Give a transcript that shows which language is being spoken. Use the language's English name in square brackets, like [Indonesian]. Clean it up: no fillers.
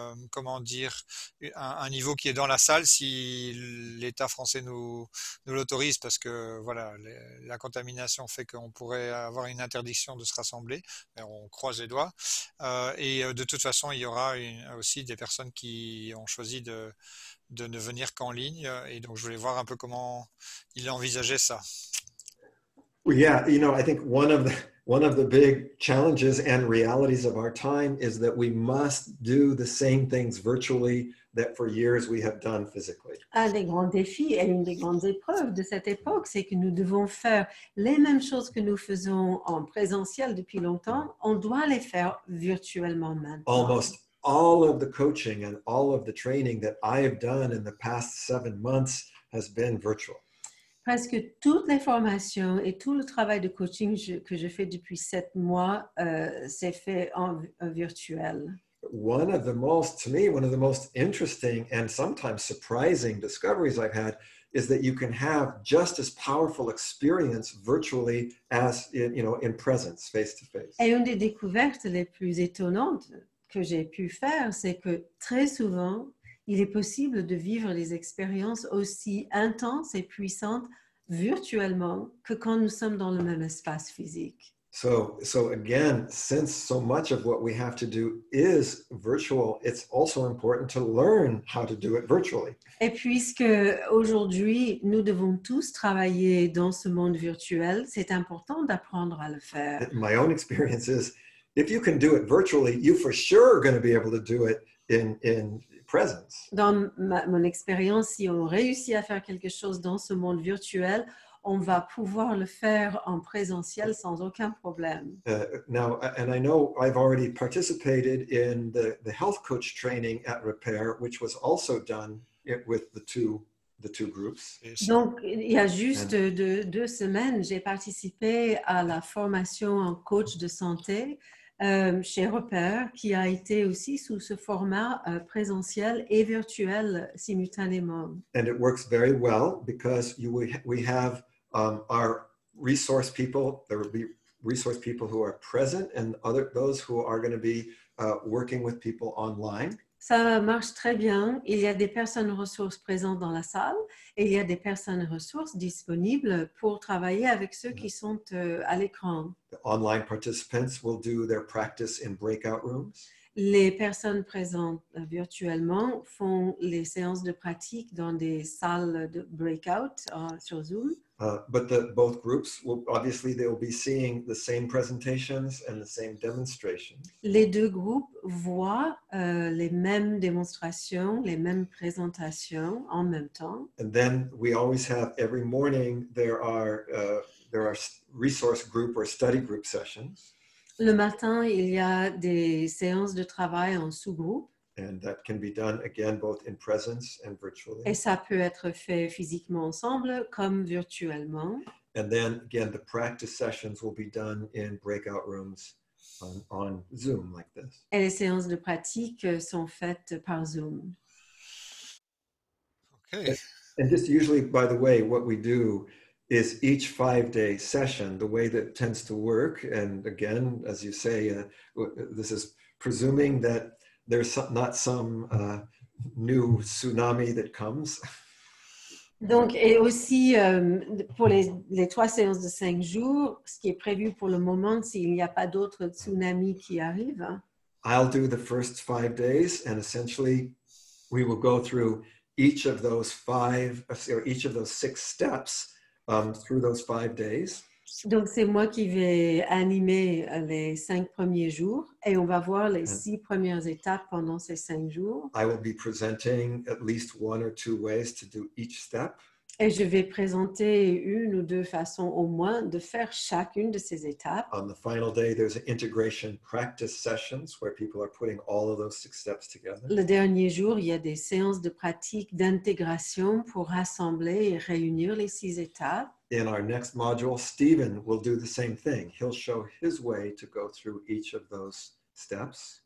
[French] Comment dire, un niveau qui est dans la salle si l'État français nous l'autorise, parce que voilà, la contamination fait qu'on pourrait avoir une interdiction de se rassembler, mais on croise les doigts. Et de toute façon, il y aura aussi des personnes qui ont choisi de ne venir qu'en ligne, et donc je voulais voir un peu comment il envisageait ça. [English] Well, yeah, I think one of the big challenges and realities of our time is that we must do the same things virtually that for years we have done physically. [French] Un des grands défis et une des grandes épreuves de cette époque, c'est que nous devons faire les mêmes choses que nous faisons en présentiel depuis longtemps. On doit les faire virtuellement maintenant. [English] Almost all of the coaching and all of the training that I have done in the past 7 months has been virtual. [French] Presque toutes les formations et tout le travail de coaching que je fais depuis 7 mois, c'est fait en virtuel. [English] One of the most interesting and sometimes surprising discoveries I've had is that you can have just as powerful experience virtually as in presence, face to face. [French] Et une des découvertes les plus étonnantes que j'ai pu faire, c'est que très souvent, il est possible de vivre des expériences aussi intenses et puissantes virtuellement que quand nous sommes dans le même espace physique. [English] So again, since so much of what we have to do is virtual, it's also important to learn how to do it virtually. [French] Et puisque aujourd'hui, nous devons tous travailler dans ce monde virtuel, c'est important d'apprendre à le faire. [English] My own experience is, if you can do it virtually, you for sure are going to be able to do it in presence. [French] Dans mon expérience, si on réussit à faire quelque chose dans ce monde virtuel, on va pouvoir le faire en présentiel sans aucun problème. [English] Now, and I know I've already participated in the health coach training at Repair, which was also done with the two groups. [French] Donc, il y a juste 2 semaines, j'ai participé à la formation en coach de santé chez Repair, qui a été aussi sous ce format présentiel et virtuel simultanément. [English] And it works very well because we have our resource people. There will be resource people who are present and those who are going to be working with people online. [French] Ça marche très bien. Il y a des personnes ressources présentes dans la salle et il y a des personnes ressources disponibles pour travailler avec ceux qui sont à l'écran. [English] The online participants will do their practice in breakout rooms. [French] Les personnes présentes virtuellement font les séances de pratique dans des salles de breakout sur Zoom. [English] But both groups will be seeing the same presentations and the same demonstrations. [French] Les deux groupes voient les mêmes démonstrations, les mêmes présentations en même temps. [English] And then we always have every morning there are resource group or study group sessions. [French] Le matin, il y a des séances de travail en sous-groupe. [English] And that can be done again both in presence and virtually. [French] Et ça peut être fait physiquement ensemble comme virtuellement. [English] And then again, the practice sessions will be done in breakout rooms on Zoom like this. [French] Et les séances de pratique sont faites par Zoom. [English] Okay. And just usually, by the way, what we do is each 5-day session, the way that tends to work, and again, as you say, this is presuming that there's not some new tsunami that comes. [French] Donc, et aussi, pour les 3 séances de 5 jours, ce qui est prévu pour le moment, s'il n'y a pas d'autres tsunamis qui arrivent. [English] I'll do the first 5 days, and essentially we will go through each of those 6 steps through those 5 days. [French] Donc, c'est moi qui vais animer les 5 premiers jours et on va voir les 6 premières étapes pendant ces 5 jours. [English] I will be presenting at least 1 or 2 ways to do each step. [French] Et je vais présenter 1 ou 2 façons au moins de faire chacune de ces étapes. [English] On the final day, there's an integration practice sessions where people are putting all of those 6 steps together. [French] Le dernier jour, il y a des séances de pratique d'intégration pour rassembler et réunir les 6 étapes. [English] In our next module, Stephen will do the same thing. He'll show his way to go through each of those steps.